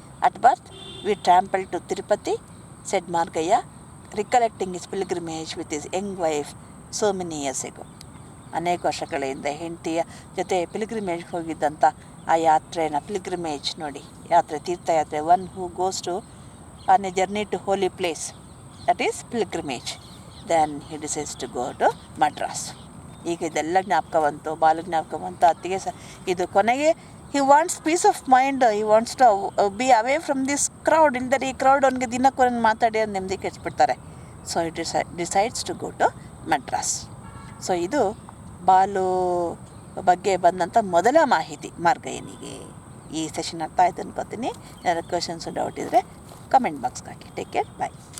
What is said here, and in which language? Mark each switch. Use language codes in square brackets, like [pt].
[en] At birth we trample to Tirupati, said Margayya, recollecting his pilgrimage with his young wife so many years ago. [kn] ಅನೇಕ ವರ್ಷಗಳಿಂದ ಹೆಂಡತಿಯ ಜೊತೆ ಪಿಲ್ಗ್ರಿಮೇಜ್ಗೆ ಹೋಗಿದ್ದಂಥ ಆ ಯಾತ್ರೆನ, pilgrimage ನೋಡಿ, ಯಾತ್ರೆ, ತೀರ್ಥಯಾತ್ರೆ, [en] One who goes to on a journey to holy place, that is pilgrimage. Then he decides to go to Madras. [kn] ಈಗ ಇದೆಲ್ಲ ಜ್ಞಾಪಕ ಬಂತು, ಬಾಲು ಜ್ಞಾಪಕ ಬಂತು, ಅತ್ತಿಗೆ ಇದು ಕೊನೆಗೆ [en] he wants peace of mind, he wants to be away from this crowd. [kn] ಇಲ್ಲದೆ ಈ ಕ್ರೌಡ್ ಅವನಿಗೆ ದಿನಕ್ಕೊಂದು ಮಾತಾಡಿ ಅದು ನೆಮ್ಮದಿ ಕೆಡಿಸ್ಬಿಡ್ತಾರೆ. [en] So it decides to go to Madras. [kn] So ಇದು ಬಾಲು ಬಗ್ಗೆ ಬಂದಂಥ ಮೊದಲ ಮಾಹಿತಿ ಮಾರ್ಗಯ್ಯನಿಗೆ. ಈ ಸೆಷನ್ ಅರ್ಥ ಆಯ್ತು ಅನ್ಕೋತೀನಿ. ಏನಾದ್ರು ಕ್ವೆಶನ್ಸು ಡೌಟ್ ಇದ್ದರೆ ಕಮೆಂಟ್ ಬಾಕ್ಸ್ಗೆ ಹಾಕಿ. [en] Take care, bye.